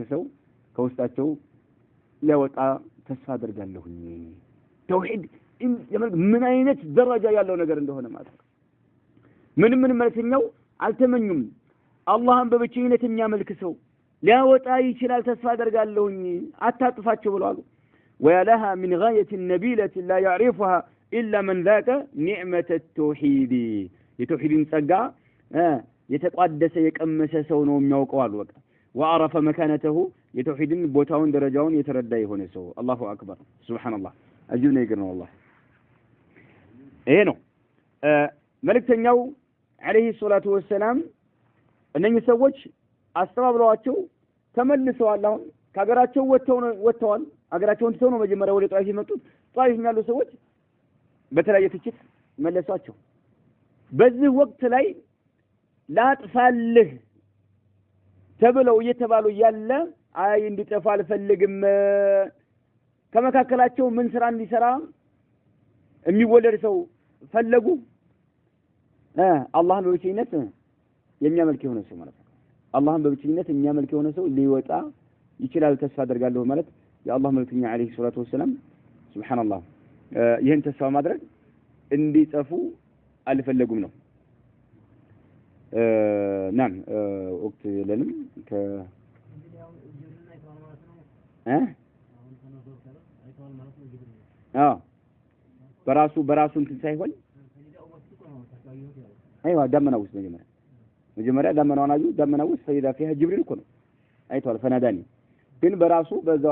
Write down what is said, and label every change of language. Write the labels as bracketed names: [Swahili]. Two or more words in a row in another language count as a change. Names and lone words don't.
[Amharic] ሰው ከውስጣቸው ሊያወጣ ተስፋ አደርጋለሁ ተውሂድ ምን አይነት ደረጃ ያለው ነገር እንደሆነ ማለት ነው ምንም መልእክተኛው አልተመኙም አላህን በብቸኝነት የሚያመልክ ሰው ሊያወጣ ይችላል ተስፋ አደርጋለሁ አታጥፋቸው ብለዋል [Arabic] ويا لها من غاية نبيلة لا يعرفها إلا من ذاك نعمة التوحيد يتوحيدين [Amharic] ጸጋ የተቋደሰ የቀመሰ ሰው ነው የሚያውቀው አልወቀ [Arabic] وعرف مكانته [Amharic] የተውሂድን ቦታውን ደረጃውን የተረዳ የሆነ ሰው [Arabic] الله أكبر [Amharic] ሱብሃንአላህ አጅብ ነገር ነው والله ይሄ ነው መልእክተኛው [Arabic] عليه الصلاه والسلام [Amharic] እነኚህ ሰዎች አስተባብለዋቸው ተመልሰዋል አሁን ከሀገራቸው ወጥተዋል ሀገራቸውን ትተው ነው መጀመሪያ ወደ ጣይፍ የመጡት ጣይፍ ያሉ ሰዎች በተለያየ ትችት መለሷቸው በዚህ ወቅት ላይ ላጥፋልህ ተብለው እየተባሉ ያለ አይ እንዲጠፋ አልፈልግም ከመካከላቸው ምን ስራ እንዲሰራ የሚወለድ ሰው ፈለጉ አላህን በብቸኝነት የሚያመልክ የሆነ ሰው ማለት ነው አላህን በብቸኝነት የሚያመልክ የሆነ ሰው ሊወጣ ይችላል ተስፋ አደርጋለሁ ማለት የአላህ መልእክተኛ [Arabic] عليه الصلاه والسلام سبحان الله [Amharic] ይሄን ተስፋ ማድረግ እንዲጠፉ አልፈለጉም ነው نعم ወቅት የለንም በራሱ እንትን ሳይሆን አይዋ ዳመና ውስጥ መጀመሪያ ዳመናውን አዩ ዳመና ውስጥ ፈይዳ فيها ጅብሪል እኮ ነው አይቷል ፈናዳኒ ግን በራሱ በዛው